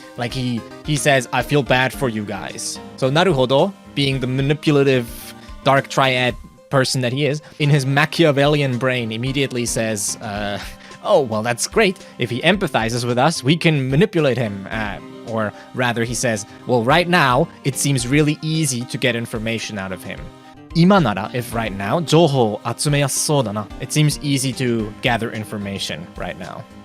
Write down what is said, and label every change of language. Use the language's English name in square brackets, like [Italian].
[English] Like he says, I feel bad for you guys. So Naruhodo, being the manipulative dark triad person that he is, in his Machiavellian brain immediately says, oh, well, that's great. If he empathizes with us, we can manipulate him. Or rather, he says, well, right now, it seems really easy to get information out of him. [Japanese] 今なら, [English] if right now, [Japanese] 情報を集めやすそうだな. [English] It seems easy to gather information right now.